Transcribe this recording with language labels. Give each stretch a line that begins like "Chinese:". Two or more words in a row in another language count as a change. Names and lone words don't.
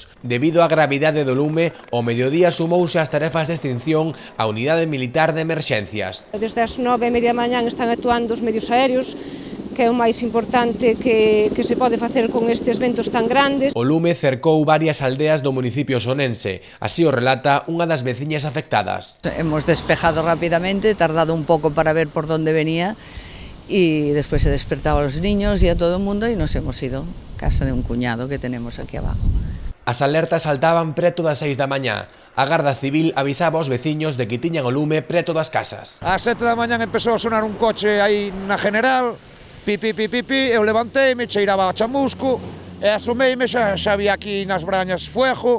Galician: Debido á gravidade do lume, ao mediodía sumouse ás tarefas de extinción a Unidade Militar de Emerxencias. Desde as 9:30 da mañá están actuando os medios aéreos, que é o máis importante que se pode facer con estes ventos tan grandes. O lume cercou varias aldeas do municipio sonense, así o relata unha das veciñas afectadas.
Spanish: Hemos despejado rápidamente, tardado un poco para ver por dónde venía y después he despertado a los niños y a todo el mundo y nos hemos ido a casa de un cuñado que tenemos aquí abajo.
Galician: As alertas saltaban preto das 6 da mañá. A Garda Civil avisaba aos veciños de que tiñan o lume preto das casas. Ás 7 da mañá empezou a sonar un coche aí na General, pipi, eu levanteime, cheiraba a chamusco, e asomeime, xa había aquí nas brañas fuego.